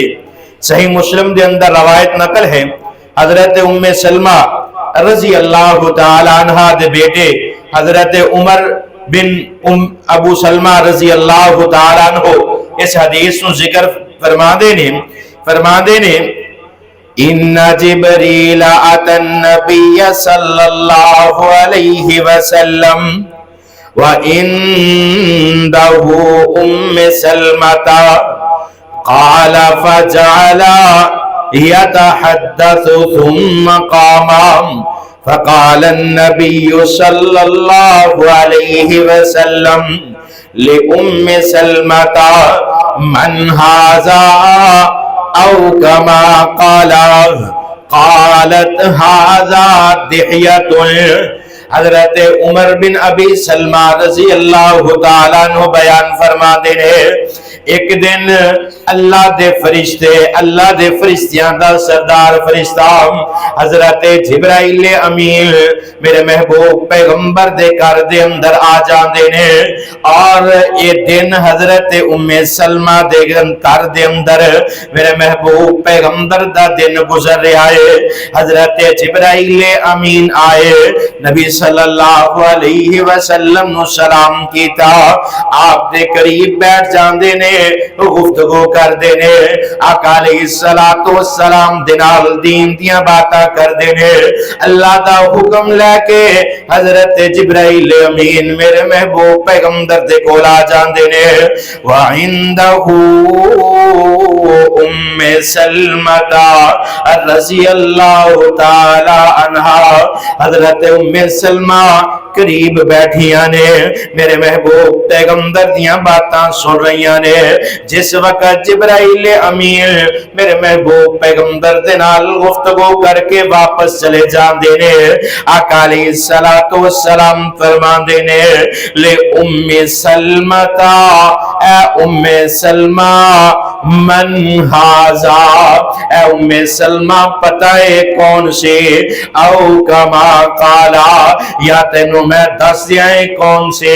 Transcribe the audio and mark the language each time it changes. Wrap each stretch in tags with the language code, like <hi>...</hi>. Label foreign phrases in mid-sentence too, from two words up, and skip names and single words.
<pa>صحیح مسلم دے اندر روایت نقل ہے، حضرت ام سلمہ</pa> <ar>رضی اللہ تعالی عنہ</ar> <pa>دے بیٹے حضرت عمر بن ابو سلمہ</pa> <ar>رضی اللہ تعالی عنہ</ar> <pa>اس حدیث کو ذکر فرما دے نے</pa> <ar>ان جبریل اتى النبي صلی اللہ علیہ وسلم وعنده ام سلمة قال فجعل يتحدث ثم قام فقال النبي صلى الله عليه وسلم لأم سلمة من هذا أو كما قالت هذا دحية۔</ar> <pa>حضرت عمر بن ابی سلمہ</pa> <ar>رضی اللہ تعالیٰ عنہ</ar> <pa>بیان فرما دے ایک دن اللہ دے فرشتے، اللہ دے فرشتیاں دا سردار فرشتہ حضرت جبرائیل امین میرے محبوب پیغمبر دے گھر دے اندر آ جاندے نے، اور یہ دن حضرت ام سلمہ دے گھر دے اندر میرے محبوب پیغمبر دا دن گزر رہا ہے۔ حضرت جبرائیل امین آئے، نبی</pa> <ar>صلی اللہ علیہ وسلم</ar> <pa>نو سلام کیتا، آپ دے قریب بیٹھ جاندے نے، گفتگو کر دے نے، آقا</pa> <ar>علیہ السلام</ar> <pa>دنال دین دیاں باتا کر دے نے۔ اللہ دا حکم لے کے حضرت جبرائیل امین میرے محبوب پیغمبر دے کولا جاندے نے،</pa> <ar>وعندہو ام سلمہ رضی اللہ تعالی عنہ</ar> <pa>حضرت ام سلمہ قریب بیٹھیاں نے، میرے محبوب پیغمبر دیاں باتاں سن رہیاں نے۔ جس وقت جبرائیل امین میرے محبوب پیغمبر دے نال گفتگو کر کے واپس چلے جاندے نے، آقا</pa> <ar>علیہ السلام</ar> <pa>فرماندے نے لے ام سلمہ، اے ام سلمہ</pa> <ar>من ہاذا،</ar> <pa>اے ام سلمہ پتہ ہے کون سے،</pa> <ar>او کما قالا</ar> <pa>یا تینوں میں دس دیا ہے کون سے۔</pa>